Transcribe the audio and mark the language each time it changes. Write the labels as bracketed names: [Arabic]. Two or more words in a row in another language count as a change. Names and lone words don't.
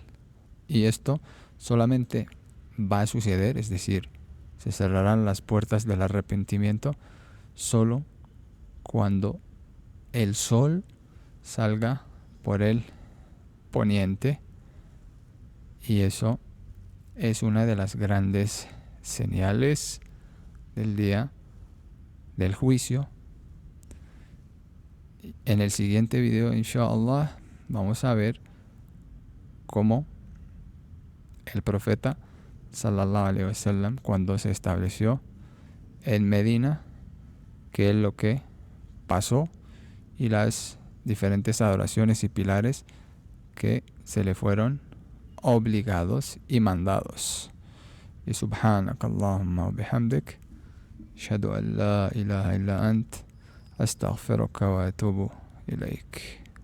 [Spanish] Y esto solamente va a suceder, es decir, se cerrarán las puertas del arrepentimiento solo cuando el sol salga por el poniente, y eso es una de las grandes señales del día del juicio. En el siguiente video, inshallah, vamos a ver cómo el profeta [Arabic] صلى الله عليه وسلم, [Spanish] cuando se estableció en Medina, qué es lo que pasó y las diferentes adoraciones y pilares que se le fueron obligados y mandados. [Arabic] Y سبحانك اللهم وبحمدك، أشهد أن لا إله إلا أنت، أستغفرك وأتوب إليك.